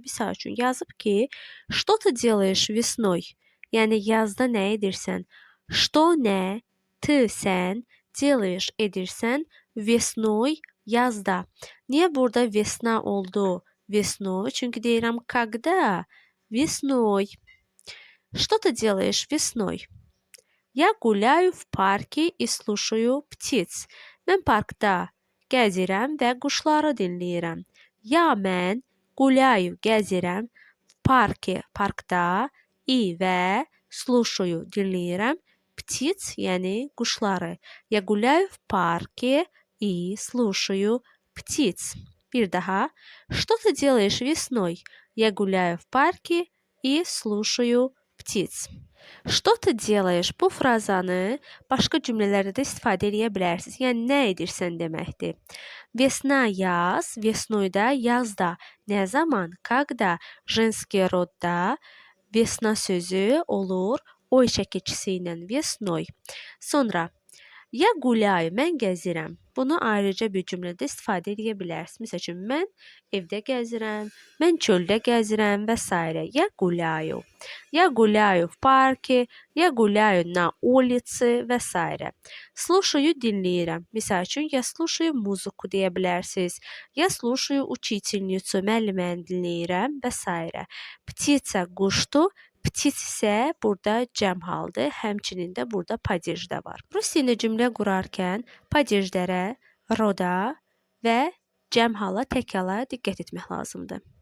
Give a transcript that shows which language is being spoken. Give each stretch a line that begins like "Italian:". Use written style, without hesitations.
Azerbaijani: Misal üçün, yazıb ki,
Russian: Что ты делаешь весной?
Azerbaijani: Yəni, yazda nə edirsən? Что nə? Ты sən, делаешь edirsən, весной yazda. Niyə burada весна oldu? Весной, çünki deyirəm, когда?
Russian: Весной. Что ты делаешь весной? Я гуляю в парке и слушаю птиц.
Azerbaijani: Mən parkda gəzirəm və quşları dinləyirəm. Mən гуляю gəzirəm, parkda и və слушаю dinləyirəm, птиц, yəni quşları.
Russian: Я гуляю в парке и слушаю птиц.
Azerbaijani: Bir daha.
Russian: Что ты делаешь весной? Я гуляю в парке и слушаю птиц. Что ты делаешь?
Azerbaijani: Bu frazanı başqa cümlələrdə də istifadə edə bilərsiniz. Yəni, nə edirsən deməkdir. Весна yaz, весной da yazda. Nə zaman? Когда? Женский rodda весна sözü olur oy çəkicisi ilə весной. Sonra,
Russian: я гуляю,
Azerbaijani: mən gəzirəm. Bunu ayrıca bir cümlədə istifadə edə bilərsiniz. Məsəl üçün, mən evdə gəzirəm, mən çöldə gəzirəm və s.
Russian: Я гуляю. Я гуляю в парке, я гуляю на улице
Azerbaijani: və s. Слушаю, dinləyirəm. Misal üçün,
Russian: я слушаю музыку
Azerbaijani: deyə bilərsiniz.
Russian: Я слушаю учительницу,
Azerbaijani: müəlliməni dinləyirəm və s. Птица quşdur. Птиц isə burada cəm haldır. Həmçinin də burada падеж də var. Rus dilində cümlə qurarkən падежlərə, roda və cəm hala, tək hala diqqət etmək lazımdır.